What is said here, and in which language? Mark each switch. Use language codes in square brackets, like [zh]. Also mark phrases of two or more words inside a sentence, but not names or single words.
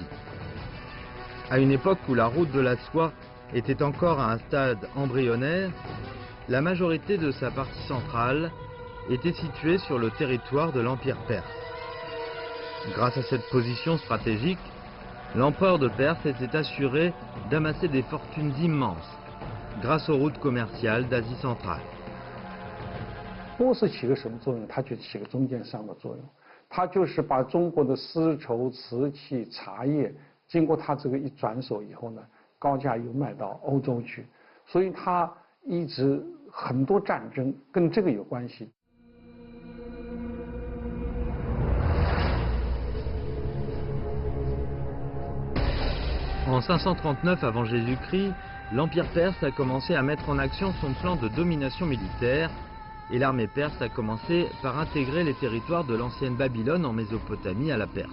[fr] À une époque où la route de la soie était encore à un stade embryonnaire, la majorité de sa partie centrale était située sur le territoire de l'Empire perse. Grâce à cette position stratégique, l'empereur de Perse s'était assuré d'amasser des fortunes immenses grâce aux routes commerciales d'Asie centrale. [zh] 波斯起个什么作用？它就起个中间商的作用，它就是把中国的丝绸、瓷器、茶叶，经过它这个一转手以后呢，高价又卖到欧洲去，所以它一直很多战争跟这个有关系。 [fr] En 539 avant Jésus-Christ, l'Empire perse a commencé à mettre en action son plan de domination militaire et l'armée perse a commencé par intégrer les territoires de l'ancienne Babylone en Mésopotamie à la Perse.